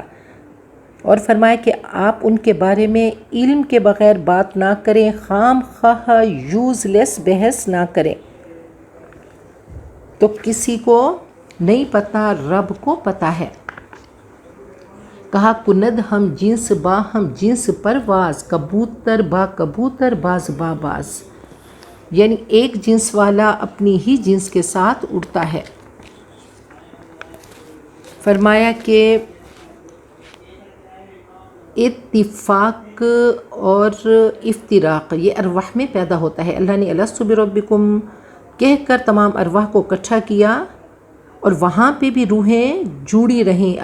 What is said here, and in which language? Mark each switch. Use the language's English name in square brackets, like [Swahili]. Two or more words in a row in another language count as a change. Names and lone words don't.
[Urdu] اور فرمایا کہ آپ ان کے بارے میں علم کے بغیر بات نہ کریں، خام خواہ یوز لیس بحث نہ کریں۔ تو کسی کو نہیں پتہ، رب کو پتہ ہے۔ کہا [Persian] کند ہم جنس با ہم جنس پرواز، کبوتر با کبوتر باز با باز، [Urdu] یعنی ایک جنس والا اپنی ہی جنس کے ساتھ اڑتا ہے۔ فرمایا کہ اتفاق اور افتراق یہ ارواح میں پیدا ہوتا ہے۔ اللہ نے [Arabic] الست بربکم [Urdu] کہہ کر تمام ارواح کو اکٹھا کیا، اور وہاں پہ بھی روحیں جڑی رہیں۔